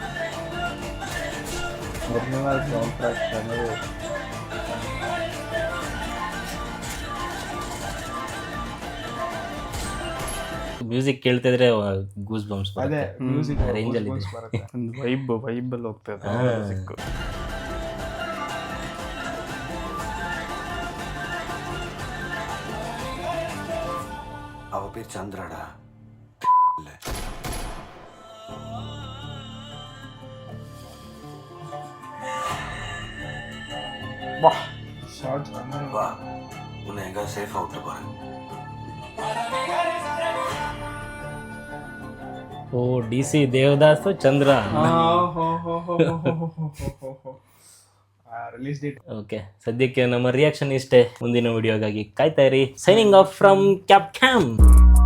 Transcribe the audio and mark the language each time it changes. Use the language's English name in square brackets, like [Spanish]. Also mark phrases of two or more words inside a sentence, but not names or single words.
[Kannada] ಮ್ಯೂಸಿಕ್ ಕೇಳ್ತಿದ್ರೆ [English] goose bumps. [Kannada] ಅದೇ ಮ್ಯೂಸಿಕ್ ರೇಂಜ್ ಅಲ್ಲಿ ಬರುತ್ತೆ. ಒಂದು ವೈಬ್ ಅಲ್ಲಿ ಹೋಗ್ತಾ ಇದೆ ಮ್ಯೂಸಿಕ್. [Tamil] அவ பேர் சந்திராடா. வா, உன்னை எங்க சேஃப் அவுட் பாரு. [Kannada] ಓ, DC ದೇವದಾಸ್, ಚಂದ್ರ. [English] release date. [Kannada] ಓಕೆ, ಸದ್ಯಕ್ಕೆ ನಮ್ಮ ರಿಯಾಕ್ಷನ್ ಇಷ್ಟೇ. ಮುಂದಿನ ವಿಡಿಯೋಗಾಗಿ ಕಾಯ್ತಾ ಇರಿ. [English] signing off from Captam.